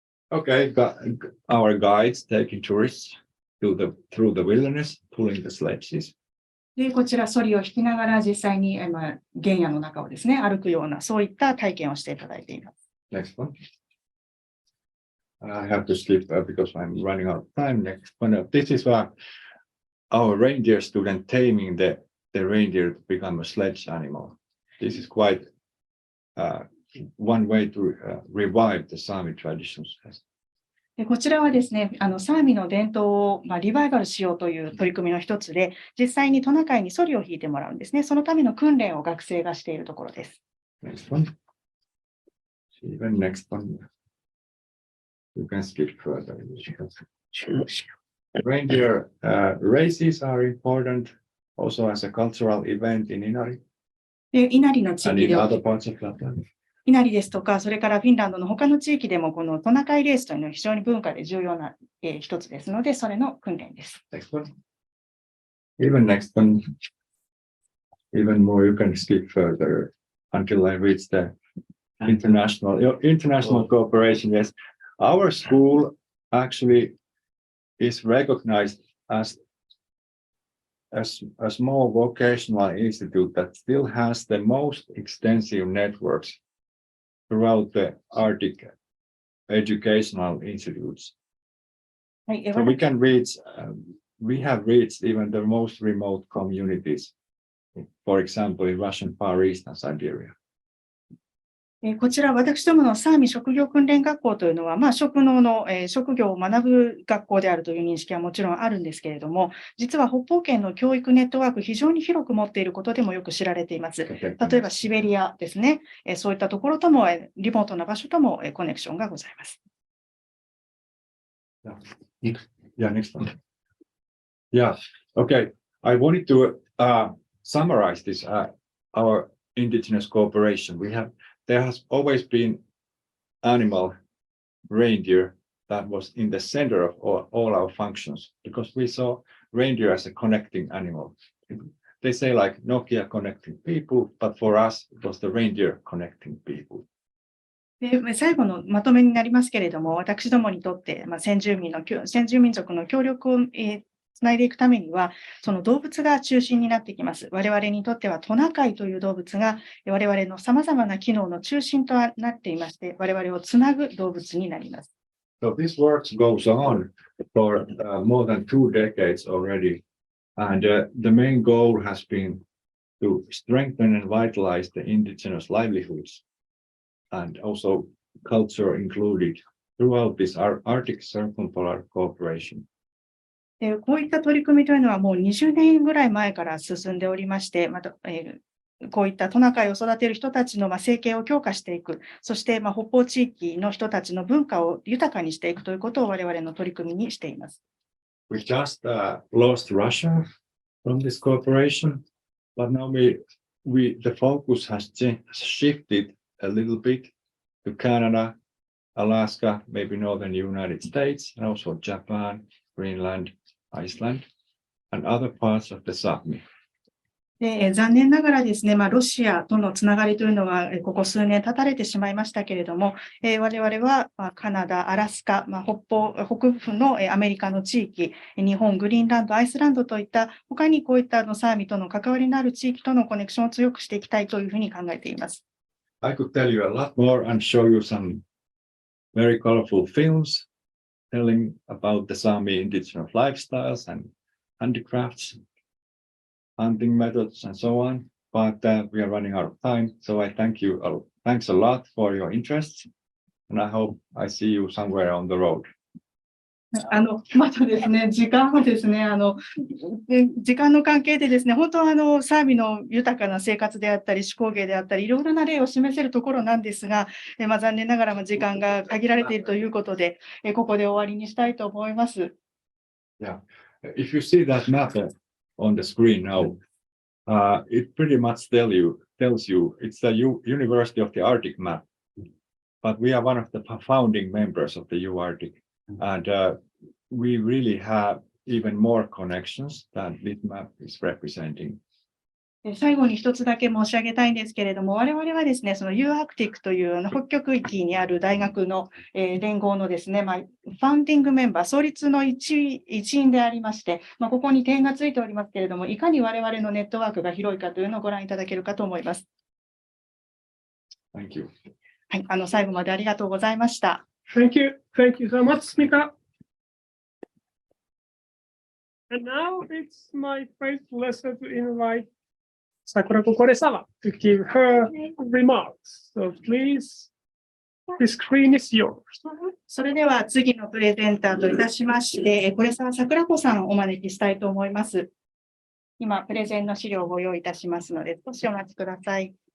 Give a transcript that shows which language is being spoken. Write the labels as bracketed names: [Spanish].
[English] Okay, our guides taking tourists through the wilderness, pulling the sledges. [Japanese] でこちら、ソリを引きながら実際に原野の中をですね、歩くような、そういった体験をしていただいています。 [English] Next one. I have to skip because I'm running out of time. Next one. This is our reindeer student taming the reindeer to become a sledge animal. This is quite one way to revive the Sami traditions. [Japanese] でこちらはですね、サーミの伝統を、リバイバルしようという取り組みの一つで、実際にトナカイにソリを引いてもらうんですね。そのための訓練を学生がしているところです。 [English] Next one. Even next one. You can skip further. Reindeer races are important also as a cultural event in Inari [Japanese] で稲荷の地 [English] and [Japanese] 域 [English] in [Japanese] では [English] other parts of Lapland. [Japanese] 稲荷ですとか、それからフィンランドの他の地域でも、このトナカイレースというのは非常に文化で重要な一つですので、それの訓練です。 [English] Next one. Even next one. Even more, you can skip further until I reach the international cooperation. Yes, our school actually is recognized as a small vocational institute that still has the most extensive networks throughout the Arctic educational institutes. [Japanese] はい、 [English] So we can reach, we have reached even the most remote communities, for example, in Russian Far East and Siberia. [Japanese] こちら、私どものサーミ職業訓練学校というのは、職能の職業を学ぶ学校であるという認識はもちろんあるんですけれども、実は北方圏の教育ネットワーク、非常に広く持っていることでもよく知られています。例えばシベリアですね、そういったところとも、リモートな場所ともコネクションがございます。 [English] Yeah, next one. Yeah, okay. I wanted to summarize this, our indigenous cooperation. There has always been animal reindeer that was in the center of all our functions because we saw reindeer as a connecting animal. They say like Nokia connecting people, but for us it was the reindeer connecting people. [Japanese] で最後のまとめになりますけれども、私どもにとって、先住民族の協力をつないでいくためには、その動物が中心になってきます。我々にとってはトナカイという動物が我々のさまざまな機能の中心となっていまして、我々をつなぐ動物になります。 [English] So this work goes on for more than 2 decades already, and the main goal has been to strengthen and vitalize the indigenous livelihoods, and also culture included throughout this Arctic Circumpolar cooperation. [Japanese] こういった取り組みというのはもう20年ぐらい前から進んでおりまして、こういったトナカイを育てる人たちの生計を強化していく、そして北方地域の人たちの文化を豊かにしていくということを我々の取り組みにしています。 [English] We just lost Russia from this cooperation, but now the focus has shifted a little bit to Canada, Alaska, maybe northern United States, and also Japan, Greenland, Iceland, and other parts of the Sápmi. [Japanese] で残念ながらですね、ロシアとのつながりというのはここ数年断たれてしまいましたけれども、我々はカナダ、アラスカ、北部のアメリカの地域、日本、グリーンランド、アイスランドといった他にこういったサーミとの関わりのある地域とのコネクションを強くしていきたいというふうに考えています。 [English] I could tell you a lot more and show you some very colorful films telling about the Sámi indigenous lifestyles and handicrafts, hunting methods, and so on. But we are running out of time, so I thanks a lot for your interest, and I hope I see you somewhere on the road. [Japanese] またですね、時間はですね、時間の関係でですね、本当はサーミの豊かな生活であったり、手工芸であったり、いろいろな例を示せるところなんですが、残念ながら時間が限られているということで、ここで終わりにしたいと思います。 [English] Yeah, if you see that map on the screen now, it pretty much tells you it's the University of the Arctic map, but we are one of the founding members of the UArctic, and we really have even more connections than this map is representing. [Japanese] 最後に一つだけ申し上げたいんですけれども、我々はですね、その UArctic という北極域にある大学の連合のですね、ファウンディングメンバー、創立の一員でありまして、ここに点がついておりますけれども、いかに我々のネットワークが広いかというのをご覧いただけるかと思います。 [English] Thank you. [Japanese] はい、最後までありがとうございました。 [English] Thank you. Thank you so much, Mika. And now it's my great pleasure to invite Sakura Kokore-sama to give her remarks. So please, the screen is yours. [Japanese] それでは次のプレゼンターといたしまして、これさ桜子さんをお招きしたいと思います。今、プレゼンの資料をご用意いたしますので、少しお待ちください。